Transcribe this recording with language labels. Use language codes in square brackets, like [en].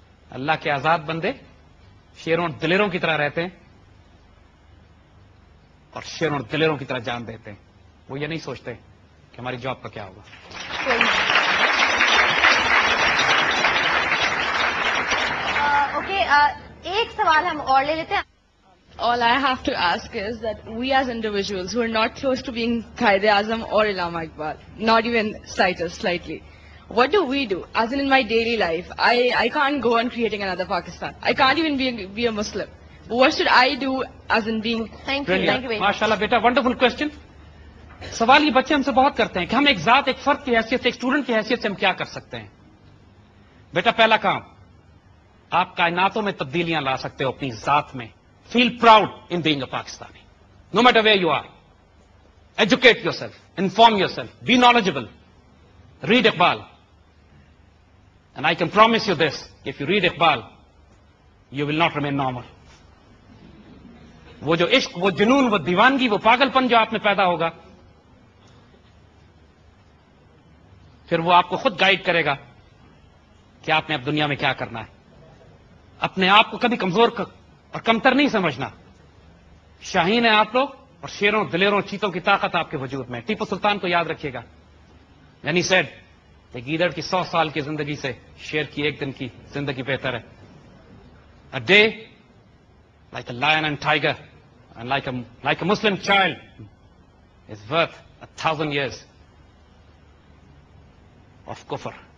[ur] اللہ کے آزاد بندے شیروں اور دلیروں کی طرح رہتے ہیں اور شیروں اور دلیروں کی طرح جان دیتے ہیں. وہ یہ نہیں سوچتے کہ ہماری جاب کا کیا ہوگا. اوکے, ایک سوال ہم اور لے لیتے ہیں. [en] All I have to ask is that we as individuals who are not close to being Quaid-e-Azam or Allama Iqbal, not even slightly, what do we do? As in my daily life, I can't go on creating another Pakistan. I can't even be a Muslim. What should I do as in being... Thank you. [ur] ماشاءاللہ بیٹا, wonderful question. سوال یہ بچے ہم سے بہت کرتے ہیں کہ ہم ایک ذات, ایک فرد کی حیثیت سے, ایک اسٹوڈنٹ کی حیثیت سے ہم کیا کر سکتے ہیں. بیٹا پہلا کام, آپ کائناتوں میں تبدیلیاں لا سکتے ہو اپنی ذات میں. [en] Feel proud in being a Pakistani. No matter where you are. Educate yourself. Inform yourself. Be knowledgeable. Read Iqbal. And I can promise you this. If you read Iqbal, you will not remain normal. [ur] وہ جو عشق, وہ جنون, وہ دیوانگی, وہ پاگل پن جو آپ میں پیدا ہوگا, پھر وہ آپ کو خود گائیڈ کرے گا کہ آپ نے اب دنیا میں کیا کرنا ہے. اپنے آپ کو کبھی کمزور اور کمتر نہیں سمجھنا. شاہین ہیں آپ لوگ اور شیروں, دلیروں, چیتوں کی طاقت آپ کے وجود میں. ٹیپو سلطان کو یاد رکھیے گا. یعنی سیڈ کہ گیدڑ کی 100 سال کی زندگی سے شیر کی ایک دن کی زندگی بہتر ہے. [en] A day like a lion and tiger and like a Muslim child is worth 1,000 years of kufr.